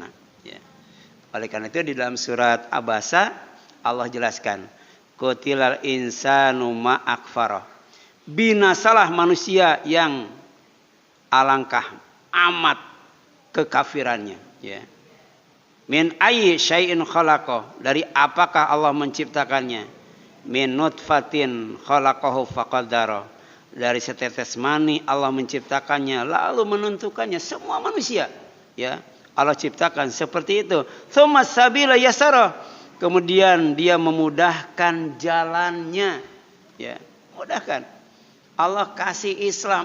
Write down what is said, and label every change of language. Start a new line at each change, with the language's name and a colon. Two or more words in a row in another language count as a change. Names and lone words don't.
Indonesian: Ya. Oleh karena itu di dalam surat Abasa Allah jelaskan,
Arabic: قتل الإنسان ما أكفره.
Indonesian: Binasalah manusia yang alangkah amat kekafirannya. Ya.
Arabic: من أي شيء خلقه,
Indonesian: dari apakah Allah menciptakannya?
Arabic: من نطفة خلقه فقدره,
Indonesian: dari setetes mani Allah menciptakannya lalu menentukannya. Semua manusia, ya, Allah ciptakan seperti itu.
Arabic: ثم السبيل يسره.
Indonesian: Kemudian dia memudahkan jalannya. Ya, mudahkan. Allah kasih Islam.